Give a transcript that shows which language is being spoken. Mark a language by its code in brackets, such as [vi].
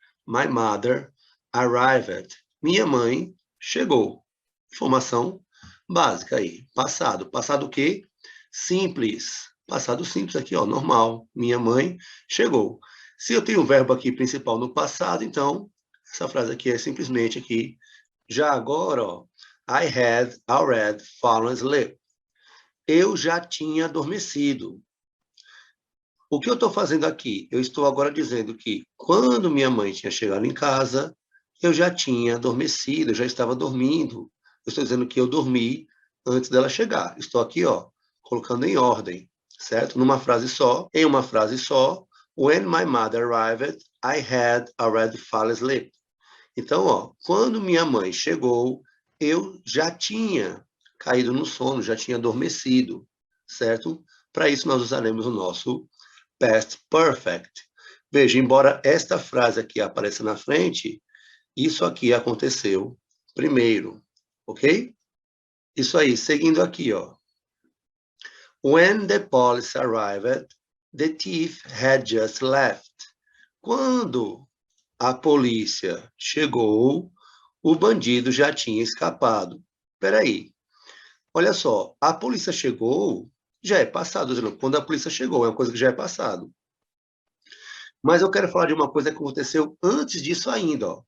[en] My mother arrived. [pt] Minha mãe chegou. Informação básica aí. Passado. Passado o quê? Simples. Passado simples aqui, ó, normal. Minha mãe chegou. Se eu tenho o verbo aqui principal no passado, então, essa frase aqui é simplesmente aqui. Já agora, ó, [en] I had already fallen asleep. [pt] Eu já tinha adormecido. O que eu estou fazendo aqui? Eu estou agora dizendo que quando minha mãe tinha chegado em casa, eu já tinha adormecido, eu já estava dormindo. Eu estou dizendo que eu dormi antes dela chegar. Estou aqui, ó, colocando em ordem, certo? Numa frase só, em uma frase só. [en] When my mother arrived, I had already fallen asleep. [pt] Então, ó, quando minha mãe chegou, eu já tinha caído no sono, já tinha adormecido, certo? Para isso, nós usaremos o nosso past perfect. Veja, embora esta frase aqui apareça na frente, isso aqui aconteceu primeiro, ok? Isso aí, seguindo aqui, ó. [en] When the police arrived, the thief had just left. [pt] Quando a polícia chegou, o bandido já tinha escapado. Espera aí. Olha só, a polícia chegou, já é passado. Quando a polícia chegou, é uma coisa que já é passado. Mas eu quero falar de uma coisa que aconteceu antes disso ainda. Ó.